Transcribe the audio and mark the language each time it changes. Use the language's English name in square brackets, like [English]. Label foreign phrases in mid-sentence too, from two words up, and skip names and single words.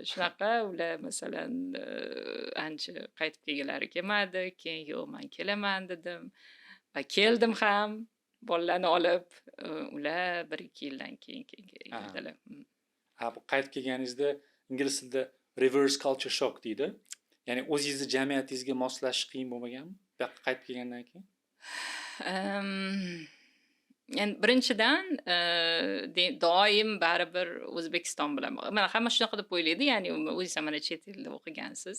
[Uzbek] Shunaqa ular masalan ancha qaytib kelganlari kelmadi. Keyin yo'q, men kelaman dedim va keldim ham. Bolalarni olib, ular 1-2 yildan keyin keldilar. Bu qaytib kelganingizda ingliz tilida [English] reverse culture shock [Uzbek] deydi. Ya'ni o'zingizni jamiyatingizga moslashish qiyin bo'lmaganmi? Bu yoqqa qaytib kelgandan keyin? Yani birinchidan doim baribir O'zbekiston bilan mana hamma shunaqa deb o'ylaydi, ya'ni o'zingiz ham mana chet elda o'qigansiz.